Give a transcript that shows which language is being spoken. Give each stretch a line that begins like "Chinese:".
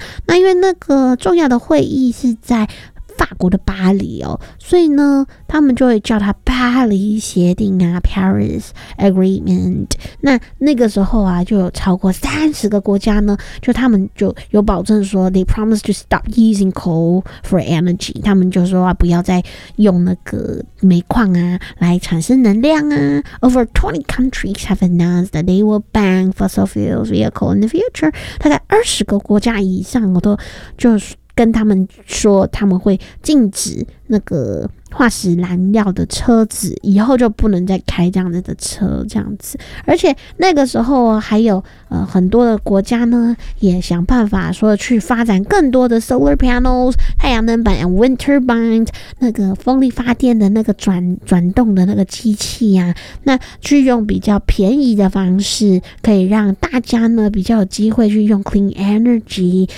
Chinese: 那因为那个重要的会议是在法国的巴黎哦，所以呢，他们就会叫它巴黎协定啊 ，Paris Agreement。那个时候啊，就有超过30个国家呢，就他们就有保证说 ，
English: they promise to stop using coal for energy。
Chinese: 他们就说啊，不要再用那个煤矿啊来产生能量啊。
English: Over 20 countries have announced that they will ban fossil fuel vehicles in the future。
Chinese: 大概20个国家以上，我都就是。跟他们说他们会禁止那个化石燃料的车子，以后就不能再开这样子的车，这样子。而且那个时候还有很多的国家呢，也想办法说去发展更多的
English: solar panels
Chinese: 太阳能板
English: and wind turbines
Chinese: 那个风力发电的那个转动的那个机器啊，那去用比较便宜的方式，可以让大家呢比较有机会去用
English: clean energy。